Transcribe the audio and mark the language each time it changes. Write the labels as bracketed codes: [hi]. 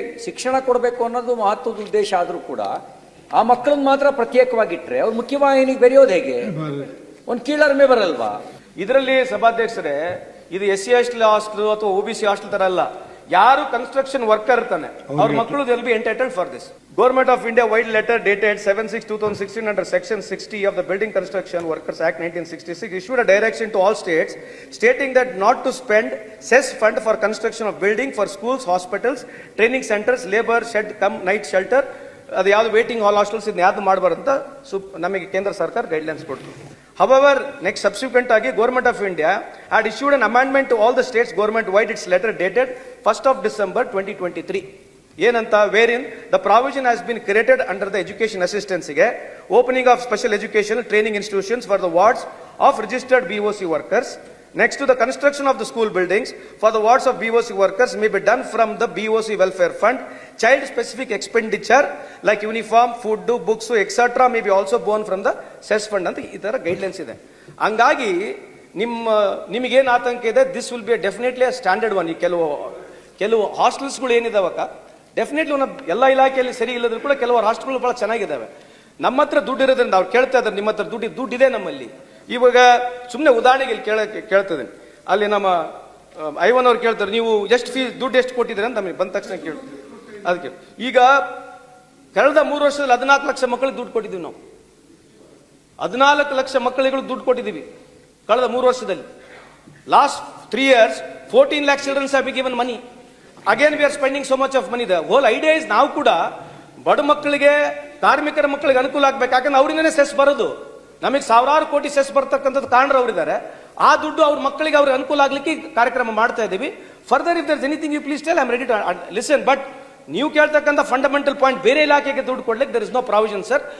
[kn] ಶಿಕ್ಷಣ ಕೊಡಬೇಕು ಅನ್ನೋದು ಮಹತ್ವದ ಉದ್ದೇಶ ಆದ್ರೂ ಕೂಡ ಆ ಮಕ್ಕಳನ್ನ ಮಾತ್ರ ಪ್ರತ್ಯೇಕವಾಗಿಟ್ರೆ ಅವ್ರು ಮುಖ್ಯವಾಹಿನಿಗೆ ಬೆರೆಯೋದು ಹೇಗೆ? ಒಂದು ಕೀಳರಿಮೆ ಬರಲ್ವಾ? ಇದರಲ್ಲಿ ಸಭಾಧ್ಯಕ್ಷರೇ, ಇದು SC ಹಾಸ್ಟೆಲ್ ಅಥವಾ OBC ಹಾಸ್ಟೆಲ್ ತರ ಅಲ್ಲ. ಯಾರು ಕನ್ಸ್ಟ್ರಕ್ಷನ್ ವರ್ಕರ್ ಇರ್ತಾನೆ ಅವ್ರ ಮಕ್ಕಳು [en] Will be entitled for this. Government of India wide letter dated 7/6/2016 under section 60 of the Building Construction Workers Act 1966 issued a direction to all states stating that not to spend cess fund for construction of building for schools, hospitals, training centers, labor shed cum night shelter, [kn] ಅದು ಯಾವುದು waiting ಹಾಲ್ hostels ಇದನ್ನ ಯಾವ್ದು ಮಾಡಬಾರ್ದು ಅಂತ ನಮಗೆ ಕೇಂದ್ರ ಸರ್ಕಾರ guidelines ಕೊಡ್ತು. [en] However, next subsequent ಆಗಿ Government of India had issued an amendment to all the states government wide its letter dated 1st of December 2023. ಏನಂತ, wherein the provision has been created under the education assistance ಗೆ opening of special educational training institutions for the wards of registered BOC workers. Next, to the construction of the school buildings for the wards of BOC workers may be done from the BOC welfare fund. Child specific expenditure like uniform, food, books, etc. may be also borne from the cess fund [kn] ಅಂತ ಈ ತರ guidelines ಇದೆ. ಹಂಗಾಗಿ ನಿಮಗೇನು ಆತಂಕ ಇದೆ, [en] This will be definitely a standard one. [kn] ಈ ಕೆಲವು ಹಾಸ್ಟೆಲ್ಸ್ಗಳು ಏನಿದಾವಕ್ಕ ಡೆಫಿನೆಟ್ಲಿ ಎಲ್ಲ ಇಲಾಖೆಯಲ್ಲಿ ಸರಿ ಇಲ್ಲದ್ರು ಕೂಡ ಕೆಲವು ಹಾಸ್ಟೆಲ್ಗಳು ಬಹಳ ಚೆನ್ನಾಗಿದ್ದಾವೆ. ನಮ್ಮ ಹತ್ರ ದುಡ್ಡು ಇರೋದ್ರಿಂದ ಅವ್ರು ಕೇಳ್ತಾ ಇದ್ದಾರೆ, ನಿಮ್ಮ ಹತ್ರ ದುಡ್ಡಿದೆ ನಮ್ಮಲ್ಲಿ. ಇವಾಗ ಸುಮ್ಮನೆ ಉದಾಹರಣೆಗೆ ಇಲ್ಲಿ ಕೇಳ್ತದೆ, ಅಲ್ಲಿ ನಮ್ಮ ಐವನ್ ಅವ್ರು ಕೇಳ್ತಾರೆ, ನೀವು ಎಷ್ಟು ದುಡ್ಡು ಎಷ್ಟು ಕೊಟ್ಟಿದ್ದೀರಿ ಅಂತ ನಮಗೆ ಬಂದ ತಕ್ಷಣ ಕೇಳ್ತೀವಿ. ಅದಕ್ಕೆ ಈಗ ಕಳೆದ 3 ವರ್ಷದಲ್ಲಿ 14 ಲಕ್ಷ ಮಕ್ಕಳಿಗೆ ದುಡ್ಡು ಕೊಟ್ಟಿದ್ದೀವಿ ನಾವು. 14 ಲಕ್ಷ ಮಕ್ಕಳಿಗೆ ದುಡ್ಡು ಕೊಟ್ಟಿದ್ದೀವಿ ಕಳೆದ 3 ವರ್ಷದಲ್ಲಿ. [en] Last 3 years 14 lakh children have been given money. Again we are spending so much of money. The whole idea is [kn] ನಾವು ಕೂಡ ಬಡ ಮಕ್ಕಳಿಗೆ, ಕಾರ್ಮಿಕರ ಮಕ್ಕಳಿಗೆ ಅನುಕೂಲ ಆಗ್ಬೇಕು. ಯಾಕಂದ್ರೆ ಅವರಿಂದನೇ ಸೆಸ್ ಬರೋದು. ನಮಗೆ ಸಾವಿರಾರು ಕೋಟಿ ಸೆಸ್ ಬರ್ತಕ್ಕಂಥದ್ದು ಕಾರಣರು ಅವರಿದ್ದಾರೆ. ಆ ದುಡ್ಡು ಅವ್ರ ಮಕ್ಕಳಿಗೆ ಅವ್ರಿಗೆ ಅನುಕೂಲ ಆಗ್ಲಿಕ್ಕೆ ಕಾರ್ಯಕ್ರಮ ಮಾಡ್ತಾ ಇದ್ದೀವಿ. [en] Further if there is anything you please tell, I am ready to listen. [kn] But ನೀವು ಕೇಳ್ತಕ್ಕಂಥ ಫಂಡಮೆಂಟಲ್ ಪಾಯಿಂಟ್, ಬೇರೆ ಇಲಾಖೆಗೆ ದುಡ್ಡು ಕೊಡ್ಲಿಕ್ಕೆ [en] There is no provision sir.